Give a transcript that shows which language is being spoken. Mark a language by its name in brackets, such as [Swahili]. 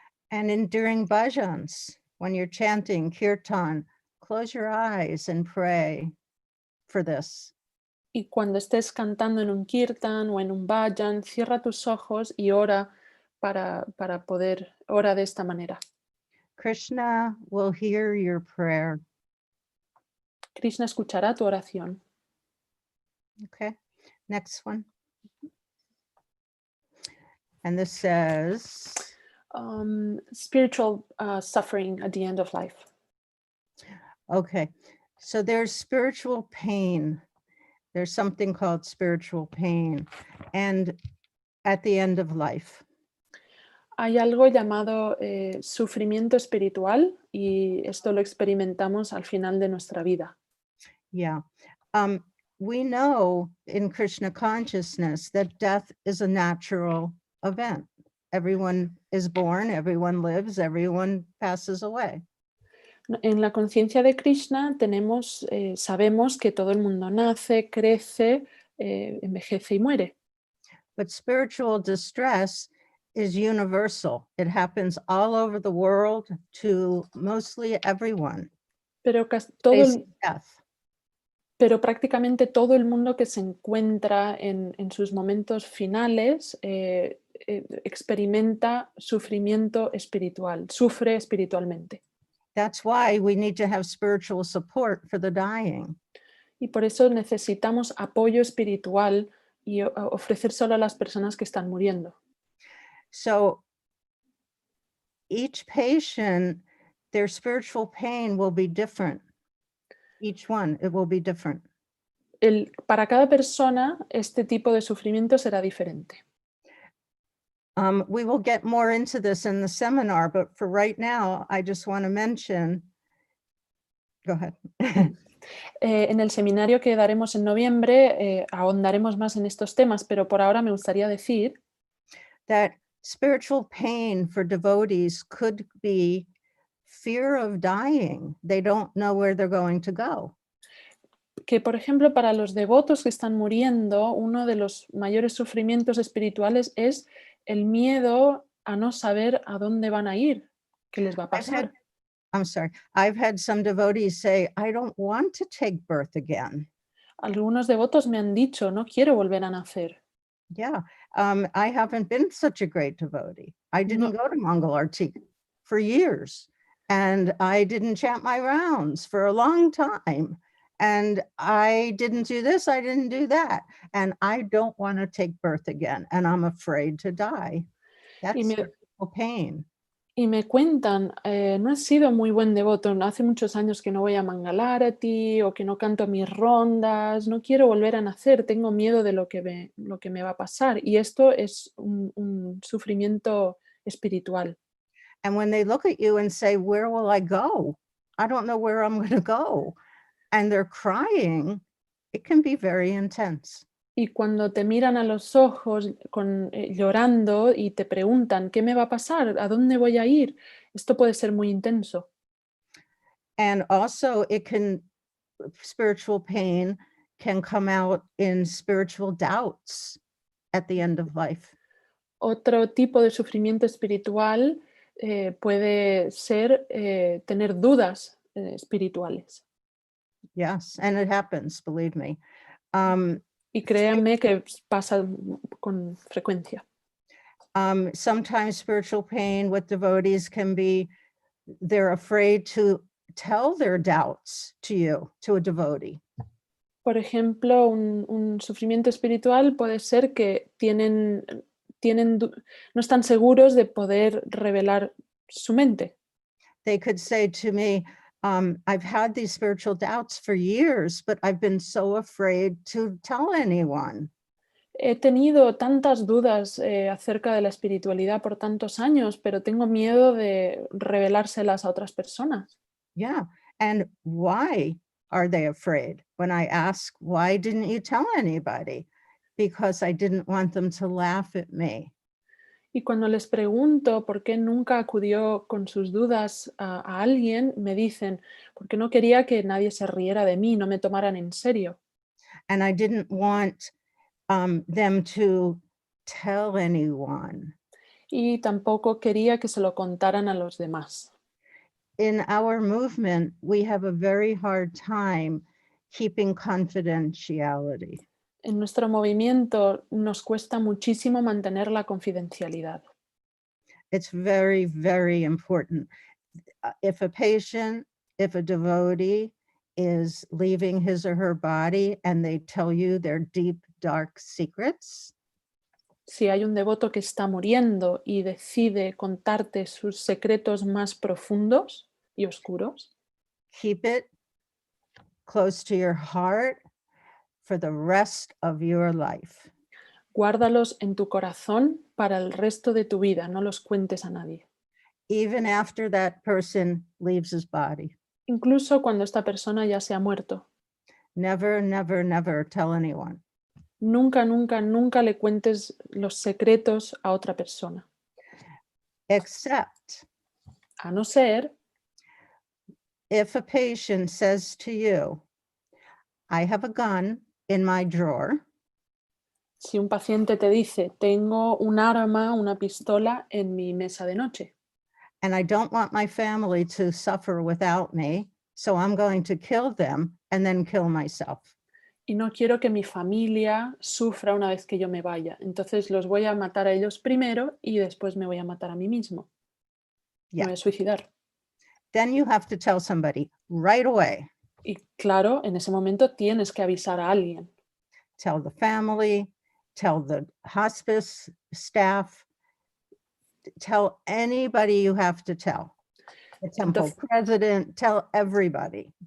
[English] And during bhajans, when you're chanting kirtan, close your eyes and pray for this. [Spanish] Y cuando estés cantando en un kirtan o en un bhajan, cierra tus ojos y ora para poder orar de esta manera. [English] Krishna will hear your prayer. [Spanish] Krishna escuchará tu oración. [English] Okay, next one. And this says spiritual suffering at the end of life. Okay, so there's spiritual pain. There's something called spiritual pain, and at the end of life. [Spanish] Hay algo llamado sufrimiento espiritual y esto lo experimentamos al final de nuestra vida. [English] Yeah. We know in Krishna consciousness that death is a natural event. Everyone is born, everyone lives, everyone passes away. [Spanish] En la conciencia de Krishna sabemos que todo el mundo nace, crece, envejece y muere. [English] But spiritual distress is universal. It happens all over the world to mostly everyone. [Spanish] Pero, [English] Facing death. [Spanish] pero prácticamente todo el mundo que se encuentra en sus momentos finales experimenta sufrimiento espiritual, sufre espiritualmente. [English] That's why we need to have spiritual support for the dying. [Spanish] Y por eso necesitamos apoyo espiritual y ofrecer solo a las personas que están muriendo. [English] So each patient, their spiritual pain will be different. Each one, it will be different. [Spanish] Para cada persona, este tipo de sufrimiento será diferente. [English] We will get more into this in the seminar, but for right now, I just want to mention, go ahead. [Spanish] En el seminario que daremos en noviembre ahondaremos más en estos temas, pero por ahora me gustaría decir [English] that spiritual pain for devotees could be fear of dying. They don't know where they're going to go. [Spanish] Que, por ejemplo, para los devotos que están muriendo, uno de los mayores sufrimientos espirituales es el miedo a no saber a dónde van a ir, qué les va a pasar. [English] I've had some devotees say, I don't want to take birth again. [Spanish] Algunos devotos me han dicho, no quiero volver a nacer. [English] Yeah, I haven't been such a great devotee. I didn't go to Mongol Arti for years, and I didn't chant my rounds for a long time, and I didn't do this, I didn't do that, and I don't want to take birth again, and I'm afraid to die. That's spiritual pain. [Spanish] Y me cuentan, no he sido muy buen devoto, hace muchos años que no voy a Mangalarati o que no canto mis rondas, no quiero volver a nacer, tengo miedo de lo que me va a pasar. Y esto es un sufrimiento espiritual. [English] And when they look at you and say, where will I go? I don't know where I'm going to go. And they're crying, it can be very intense. [Spanish] Y cuando te miran a los ojos llorando y te preguntan, ¿qué me va a pasar? ¿A dónde voy a ir? Esto puede ser muy intenso. [English] And also spiritual pain can come out in spiritual doubts at the end of life. [Spanish] Otro tipo de sufrimiento espiritual puede ser tener dudas espirituales. [English] Yes, and it happens, believe me. [Spanish] Y créanme que pasa con frecuencia. [English] Sometimes spiritual pain with devotees can be, they're afraid to tell their doubts to you, to a devotee. [Spanish] Por ejemplo, un sufrimiento espiritual puede ser que no están seguros de poder revelar su mente. [English] They could say to me, I've had these spiritual doubts for years, but I've been so afraid to tell anyone. [Spanish] He tenido tantas dudas acerca de la espiritualidad por tantos años, pero tengo miedo de revelárselas a otras personas. [English] Yeah, and why are they afraid? When I ask, why didn't you tell anybody? Because I didn't want them to laugh at me. [Spanish] Y cuando les pregunto por qué nunca acudió con sus dudas a alguien, me dicen, porque no quería que nadie se riera de mí, no me tomaran en serio. [English] And I didn't want them to tell anyone. [Spanish] Y tampoco quería que se lo contaran a los demás. [English] In our movement, we have a very hard time keeping confidentiality. [Spanish] En nuestro movimiento nos cuesta muchísimo mantener la confidencialidad. [English] It's very, very important. If a patient, if a devotee is leaving his or her body and they tell you their deep, dark secrets, [Spanish] si hay un devoto que está muriendo y decide contarte sus secretos más profundos y oscuros, [English] keep it close to your heart for the rest of your life. [Spanish] Guárdalos en tu corazón para el resto de tu vida, no los cuentes a nadie. [English] Even after that person leaves his body. [Spanish] Incluso cuando esta persona ya se ha muerto. [English] Never, never, never tell anyone. [Spanish] Nunca, nunca, nunca le cuentes los secretos a otra persona. [English] Except, [Spanish] a no ser, [English] if a patient says to you, I have a gun in my drawer. [Spanish] Si un paciente te dice, tengo un arma, una pistola en mi mesa de noche, [English] and I don't want my family to suffer without me, so I'm going to kill them and then kill myself. [Spanish] y no quiero que mi familia sufra una vez que yo me vaya, entonces los voy a matar a ellos primero y después me voy a matar a mí mismo. Me voy a suicidar. [English] Then you have to tell somebody right away. [Spanish] Y claro, en ese momento tienes que avisar a alguien. [English] Tell the family, tell the hospice staff, tell anybody you have to tell. The temple president, tell everybody.